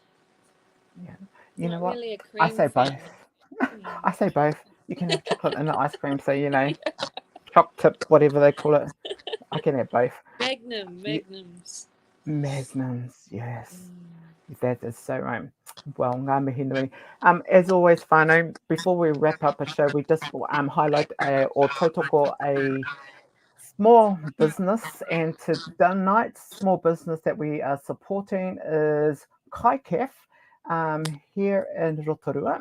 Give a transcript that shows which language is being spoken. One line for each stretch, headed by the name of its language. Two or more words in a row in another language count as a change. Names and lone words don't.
English: Yeah, you know Not what? really a I cream say both. fan. Mm. I say both. You can have chocolate and the ice cream, so choc tip, whatever they call it. I can have both. Y- Magnums. Magnums, yes. Mm. That is so right. Well,
Māori: ngā mihi nui.
English: As always, whānau, before we wrap up a show, we just highlight or tautoko a small business. And tonight's small business that we are supporting is Kai Cafe here in Rotorua.